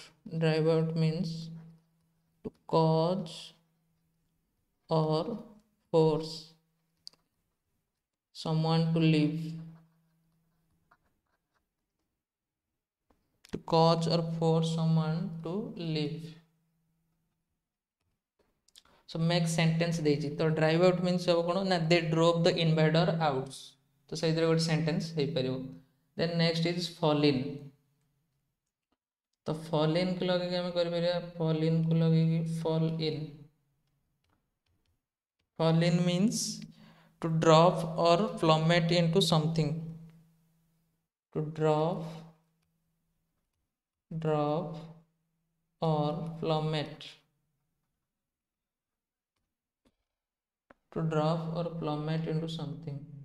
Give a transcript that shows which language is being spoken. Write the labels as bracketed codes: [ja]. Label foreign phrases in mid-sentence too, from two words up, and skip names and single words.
[en] Drive out means to cause or force someone to leave. To cause or force someone to leave. So make sentence [or] ଦେଇଛି ତ [en] drive out means [or] ସବୁ କ'ଣ ନା [en] they drove the invader out. [or] ତ ସେଇଥିରେ ଗୋଟେ sentence ହେଇପାରିବ. [en] Then next is fall in. [or] ତ [en] fall in [or] କୁ ଲଗେଇକି ଆମେ କରିପାରିବା [en] fall in [or] କୁ ଲଗେଇକି [en] fall in. Fall in means to drop or plummet into something. To drop or plummet. To drop or plummet into something.